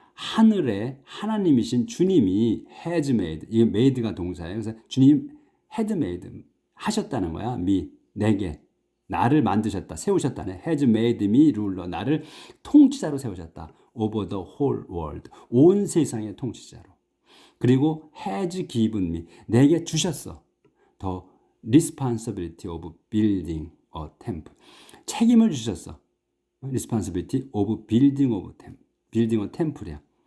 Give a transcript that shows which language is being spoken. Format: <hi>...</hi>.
<ko>하늘의 하나님이신 주님이</ko> <en>has made,</en> <ko>이게 made가 동사예요. 그래서 주님 had made, 하셨다는 거야. 내게, 나를 만드셨다, 세우셨다네.</ko> <en>has made me ruler,</en> <ko>나를 통치자로 세우셨다.</ko> <en>over the whole world,</en> <ko>온 세상의 통치자로. 그리고</ko> <en>has given me,</en> <ko>내게 주셨어.</ko> <en>the responsibility of building a temple,</en> <ko>책임을 주셨어.</ko> <en>responsibility of building a temple이야.</en>